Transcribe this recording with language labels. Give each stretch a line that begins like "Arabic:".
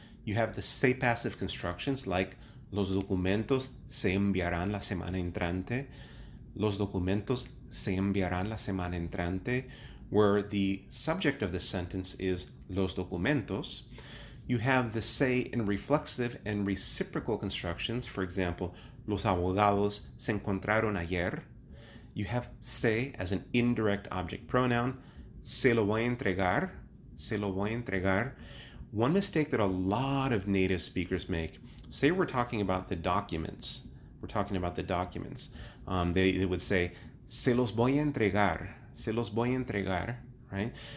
English: You have the se passive constructions like
Spanish: los documentos se enviarán la semana entrante, los documentos se enviarán la semana entrante,
English: where the subject of the sentence is
Spanish: los documentos.
English: You have the se in reflexive and reciprocal constructions. For example,
Spanish: los abogados se encontraron ayer.
English: You have se as an indirect object pronoun.
Spanish: Se lo voy a entregar. Se lo voy a entregar.
English: One mistake that a lot of native speakers make, say we're talking about the documents. We're talking about the documents. They would say,
Spanish: se los voy a entregar. Se los voy a entregar,
English: right?